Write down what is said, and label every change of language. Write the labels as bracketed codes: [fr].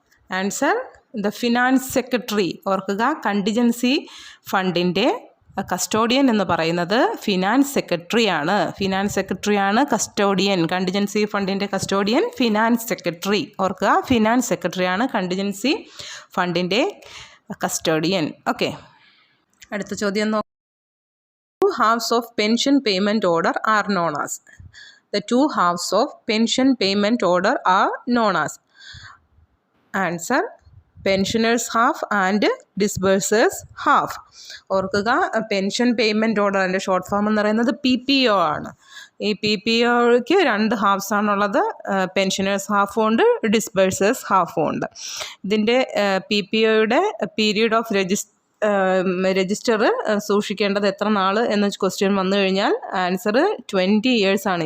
[en] Answer: the finance secretary. [ml] ഓർക്കുക, contingency ഫണ്ടിൻ്റെ custodian എന്ന് പറയുന്നത് ഫിനാൻസ് സെക്രട്ടറിയാണ്. ഫിനാൻസ് സെക്രട്ടറിയാണ് custodian. Contingency ഫണ്ടിൻ്റെ custodian finance secretary. ഓർക്കുക, ഫിനാൻസ് സെക്രട്ടറിയാണ് കണ്ടിജൻസി ഫണ്ടിൻ്റെ കസ്റ്റോഡിയൻ. ഓക്കെ, അടുത്ത ചോദ്യം നോക്കാം. [en] Two halves of pension payment order are known as. The 2 halves of pension payment order are known as. Answer: pensioner's half and disburser's half. [ml] ഓർക്കുക, pension payment order അതിൻ്റെ short form എന്ന് പറയുന്നത് PPO ആണ്. ഈ PPOയ്ക്ക് 2 halves ആണുള്ളത്. പെൻഷനേഴ്സ് ഹാഫും ഉണ്ട്, ഡിസ്ബേഴ്സേഴ്സ് ഹാഫും ഉണ്ട്. ഇതിൻ്റെ PPOയുടെ പീരീഡ് ഓഫ് രജിസ്റ്റർ സൂക്ഷിക്കേണ്ടത് എത്ര നാൾ എന്ന ക്വസ്റ്റ്യൻ വന്നു കഴിഞ്ഞാൽ ആൻസർ 20 ഇയേഴ്സ് ആണ്.